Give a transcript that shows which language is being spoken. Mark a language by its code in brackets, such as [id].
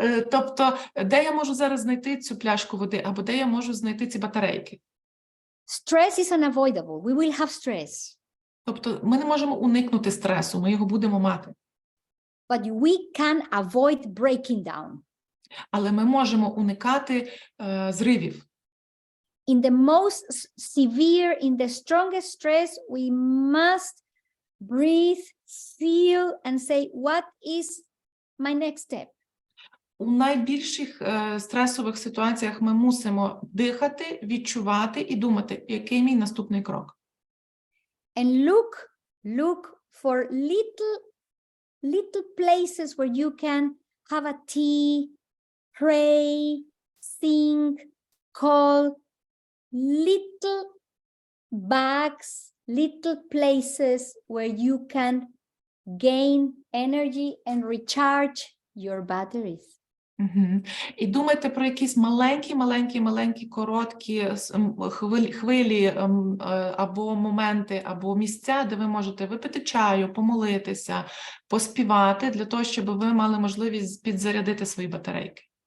[uk] Тобто, де я можу зараз знайти цю пляшку води, або де я можу знайти ці батарейки? [en] Stress is unavoidable. We will have stress. [uk] Тобто, ми не можемо уникнути стресу, ми його будемо мати. [en] But we can avoid breaking down. [uk] Але ми можемо уникати зривів. [en] In the most severe, in the strongest stress, we must breathe, feel, and say, what is my next step? [uk] У найбільших стресових ситуаціях ми мусимо дихати, відчувати і думати, який мій наступний крок. [en] And look for little places where you can have a tea, pray, sing, call, little bags, little places where you can gain energy and recharge your batteries. [uk] І думайте про якісь маленькі, короткі хвилі або моменти, або місця, де ви можете випити чаю, помолитися, поспівати, для того, щоб ви мали можливість підзарядити свої батарейки.